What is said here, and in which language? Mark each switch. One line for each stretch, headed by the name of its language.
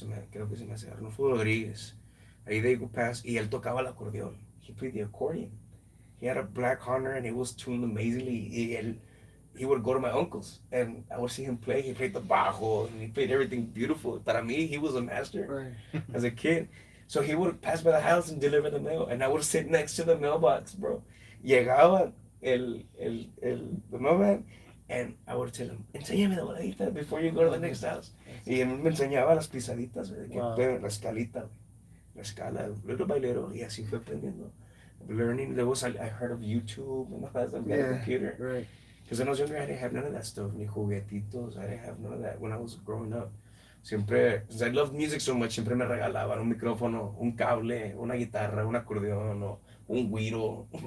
Spanish: Creo que se me hace Arnulfo Rodríguez. Ahí de Eagle Pass, y él tocaba el acordeón.
English: He played the accordion. He had a black Honor and it was tuned amazingly. He would go to my uncle's and I would see him play. He played the bajo and he played everything beautiful. Para me, he was a master as a kid. So he would pass by the house and deliver the mail, and I would sit next to the mailbox, bro.
Spanish: Llegaba
English: the mailman, and I would tell him,
Spanish: enséñame la voladita
English: before you go to the next house.
Spanish: Y él me enseñaba las pisaditas, la escalita, la escala,
English: little by little,
Spanish: y así fue aprendiendo.
English: Learning, I heard of YouTube and all that stuff, got a computer. Right. Because when I was younger, I didn't have none of that stuff,
Spanish: ni juguetitos,
English: I didn't have none of that when I was growing up.
Spanish: Siempre,
English: since I loved music so much,
Spanish: siempre me regalaban un micrófono, un cable, una guitarra, un acordeón, o un güiro.